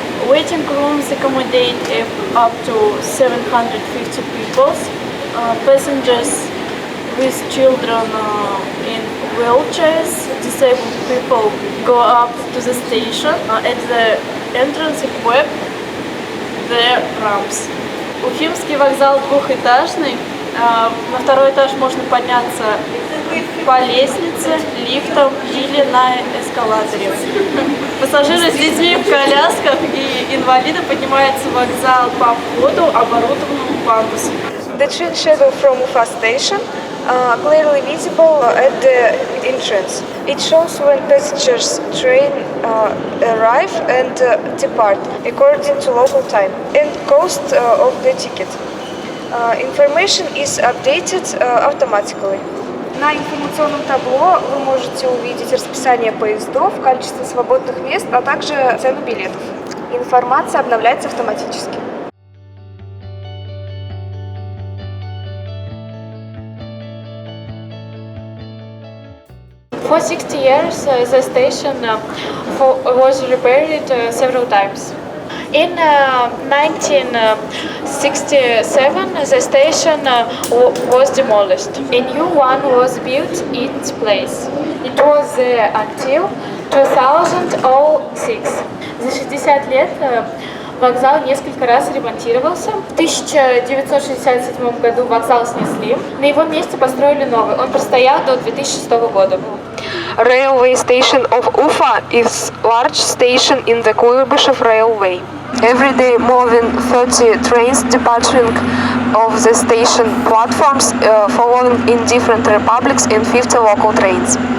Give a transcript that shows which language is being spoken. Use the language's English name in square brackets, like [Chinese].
[English] Waiting rooms accommodate up to 750 people. Passengers with children in wheelchairs, disabled people go up to the station. At the entrance equipped the ramps. [Russian] Уфимский вокзал двухэтажный. На второй этаж можно подняться по лестнице, лифтом или на эскалаторе. Пассажиры с детьми в колясках и инвалиды поднимаются в вокзал по входу, оборудованному пандусом. [English] The train schedule from Ufa station clearly visible at the entrance. It shows when passengers train arrive and depart according to local time and cost of the ticket. Information is updated automatically. [Russian] На информационном табло вы можете увидеть расписание поездов, количество свободных мест, а также цену билетов. Информация обновляется автоматически. [English] For 60 years, the station was repaired several times. In 1967, the station was demolished. A new one was built in its place. It was until 2006. [Russian] За 60 лет Вокзал несколько раз ремонтировался. В 1967 году вокзал снесли. На его месте построили новый. Он простоял до 2006 года. [English] Railway station of Ufa is large station in the Kuyrbyshev Railway. Every day more than 30 trains departing of the station platforms, following in different republics in 50 local trains.